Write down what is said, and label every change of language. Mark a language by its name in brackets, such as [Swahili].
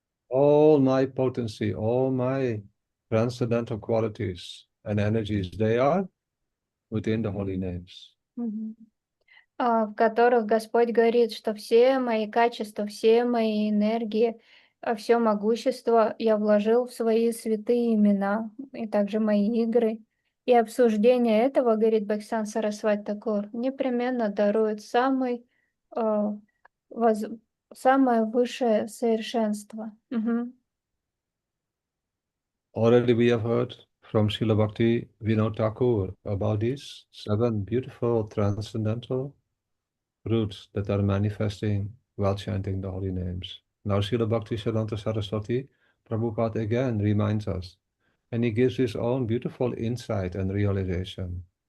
[English] All my potency, all my transcendental qualities and energies, they are within the holy names. [Russian] в которых Господь говорит, что все мои качества, все мои энергии, все могущество я вложил в свои святые имена, и также мои игры. И обсуждение этого, говорит Бхактисиданта Сарасвати Такур, непременно дарует самое высшее совершенство. [English] Already we have heard from Srila Bhakti Vinod Thakur about these 7 beautiful transcendental roots that are manifesting while chanting the holy names. Now Srila Bhakti Siddhanta Saraswati Prabhupada again reminds us, and he gives his own beautiful insight and realization.